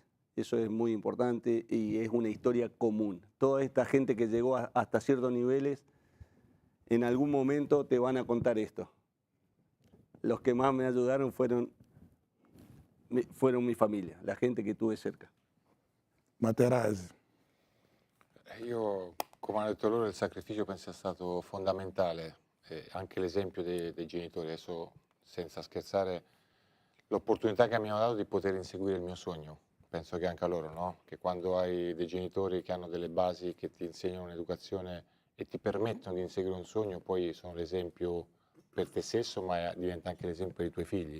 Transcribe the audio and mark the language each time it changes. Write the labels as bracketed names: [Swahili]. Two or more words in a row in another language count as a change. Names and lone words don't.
[Spanish] Eso es muy importante y es una historia común. Toda esta gente que llegó hasta ciertos niveles, en algún momento te van a contar esto. Los que más me ayudaron fueron mi familia, la gente che tuve cerca. Materazzi. [Italian] Io, come hanno detto loro, il sacrificio penso sia stato fondamentale, anche l'esempio dei genitori, adesso senza scherzare, l'opportunità che mi hanno dato di poter inseguire il mio sogno. Penso che anche a loro, no? Che quando hai dei genitori che hanno delle basi, che ti insegnano un'educazione e ti permettono di inseguire un sogno, poi sono l'esempio per te stesso, ma diventa anche l'esempio per i tuoi figli.